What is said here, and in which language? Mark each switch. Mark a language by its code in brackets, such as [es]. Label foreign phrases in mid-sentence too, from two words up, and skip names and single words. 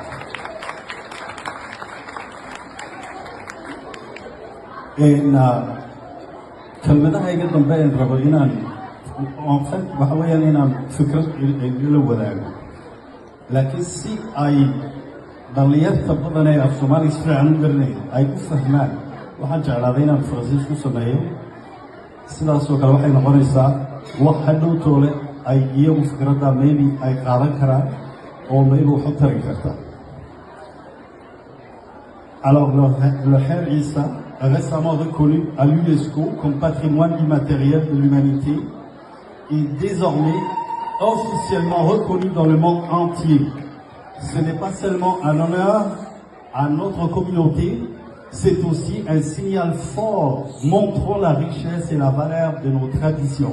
[so] kelmadaha iga dambe aan rabo inaan waxa weeyaan inaan fikrad la wadaago, laakiin si ay dhalinyarta badan ee af soomaaliga si fiican u garanaya ay u fahmaan waxaan jeclaaday inaan faransiis ku sameeyo. sidaasoo kale waxay noqonaysaa wax hadhow toole ay iyagu fikradda maybe ay qaadan karaan oo maybe wax u tari karta. [fr] Alors le Kher Issa récemment reconnu à l'UNESCO comme patrimoine immatériel de l'humanité est désormais officiellement reconnu dans le monde entier. Ce n'est pas seulement un honneur à notre communauté, c'est aussi un signal fort montrant la richesse et la valeur de nos traditions.